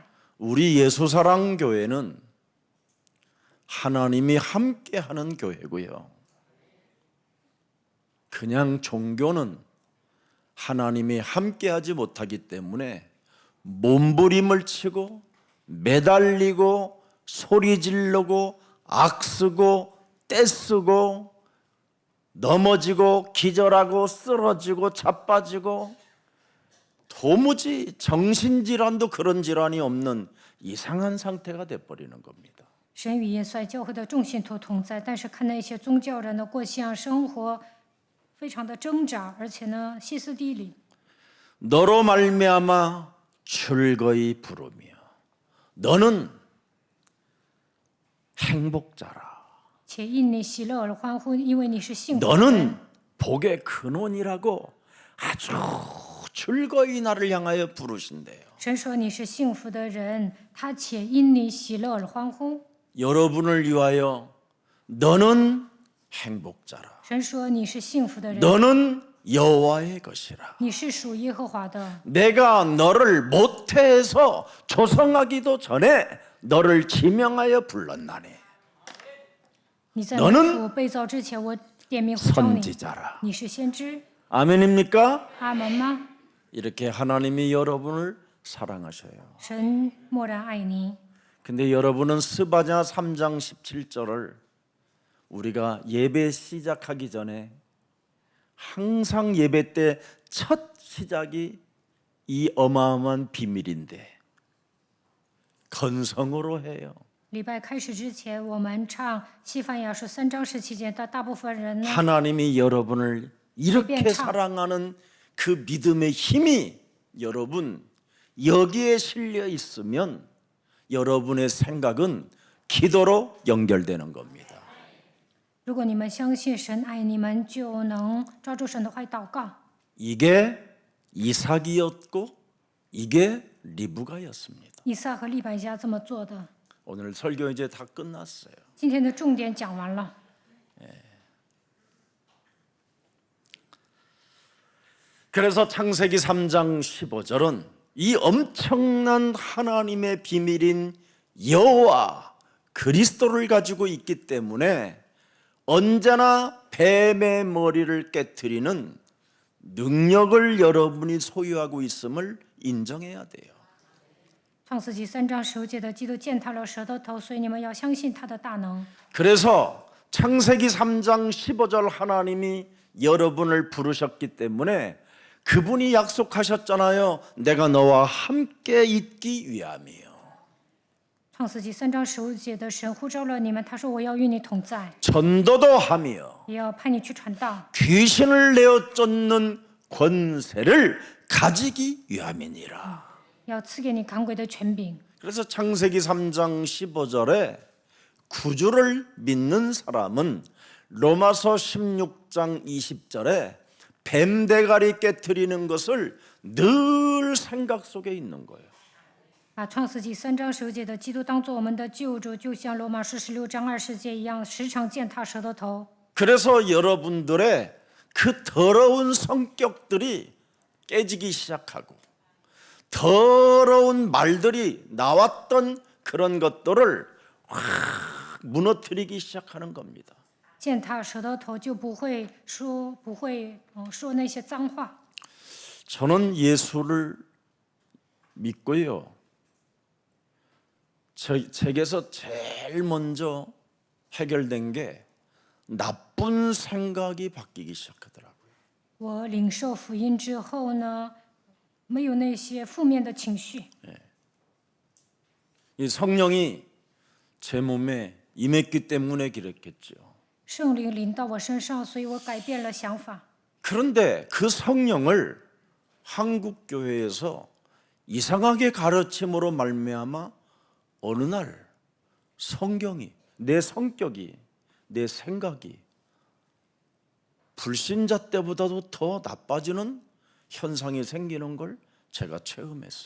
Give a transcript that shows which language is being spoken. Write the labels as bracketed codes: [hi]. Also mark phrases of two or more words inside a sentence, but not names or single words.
[ko] 우리 예수사랑교회는 하나님이 함께하는 교회고요. 그냥 종교는 하나님이 함께하지 못하기 때문에 몸부림을 치고 매달리고 소리 지르고 악쓰고 떼쓰고 넘어지고 기절하고 쓰러지고 자빠지고 도무지 정신질환도 그런 질환이 없는 이상한 상태가 돼버리는 겁니다. [zh] 神与耶稣爱教会的众信徒同在，但是看那些宗教人的过信仰生活，非常的挣扎，而且呢歇斯底里。 [ko] 너로 말미암아 즐거이 부르며 너는 행복자라. [zh] 且因你喜乐而欢呼，因为你是幸福的人。 [ko] 너는 복의 근원이라고 아주 즐거이 나를 향하여 부르신대요. [zh] 神说你是幸福的人，他且因你喜乐而欢呼。 [ko] 여러분을 위하여 너는 행복자라. [zh] 神说你是幸福的人， [ko] 너는 여호와의 것이라. [zh] 你是属耶和华的。 [ko] 내가 너를 모태에서 조성하기도 전에 너를 지명하여 불렀나니 [zh] 你在 [ko] 너는 [zh] 父被造之前，我点名呼召你。 [ko] 선지자라. [zh] 你是先知， [ko] 아멘입니까? [zh] 阿门吗？ [ko] 이렇게 하나님이 여러분을 사랑하셔요. [zh] 神默然爱你。 [ko] 근데 여러분은 스바냐 3장 17절을 우리가 예배 시작하기 전에 항상 예배 때 첫 시작이 이 어마어마한 비밀인데 건성으로 해요. [zh] 礼拜开始之前，我们唱西番雅书3章17节的大部分人呢， [ko] 하나님이 여러분을 이렇게 예배 참. 사랑하는 그 믿음의 힘이 여러분 여기에 실려 있으면 여러분의 생각은 기도로 연결되는 겁니다. [zh] 如果你们相信神爱你们，就能抓住神的话语祷告。 [ko] 이게 이삭이었고 이게 리브가였습니다. [zh] 以撒和利百加这么做的。 [ko] 오늘 설교 이제 다 끝났어요. [zh] 今天的重点讲完了。 [ko] 그 그래서 창세기 3장 15절은 이 엄청난 하나님의 비밀인 여호와 그리스도를 가지고 있기 때문에 언제나 뱀의 머리를 깨트리는 능력을 여러분이 소유하고 있음을 인정해야 돼요. [zh] 创世纪3章15节的基督践踏了蛇的头，所以你们要相信他的大能。 [ko] 그래서 창세기 3장 15절 하나님이 여러분을 부르셨기 때문에 그분이 약속하셨잖아요. 내가 너와 함께 있기 위함이요. [zh] 创世纪3章15节的神呼召了你们，他说我要与你同在， [ko] 전도도 하며 [zh] 也要派你去传道， [ko] 귀신을 내어 쫓는 권세를 가지기 위함이니라. [zh] 要赐给你赶鬼的权柄。 [ko] 그래서 창세기 3장 15절에 구주를 믿는 사람은 로마서 16장 20절에 뱀 대가리 깨트리는 것을 늘 생각 속에 있는 거예요. [zh] 把创世纪3章15节的基督当作我们的救主，就像罗马书16章20节一样，时常践踏蛇的头。 [ko] 그래서 여러분들의 그 더러운 성격들이 깨지기 시작하고 더러운 말들이 나왔던 그런 것들을 확 무너뜨리기 시작하는 겁니다. [zh] 践踏蛇的头就不会说那些脏话。 [ko] 저는 예수를 믿고요. 책에서 제일 먼저 해결된 게 나쁜 생각이 바뀌기 시작하더라고요. [zh] 我领受福音之后呢，没有那些负面的情绪。 [ko] 이 성령이 제 몸에 임했기 때문에 그랬겠죠. [zh] 圣灵临到我身上，所以我改变了想法。 [ko] 그런데 그 성령을 한국 교회에서 이상하게 가르침으로 말미암아 어느 날 성경이 내 성격이 내 생각이 불신자 때보다도 더 나빠지는 현상이 생기는 걸 제가 체험했어요.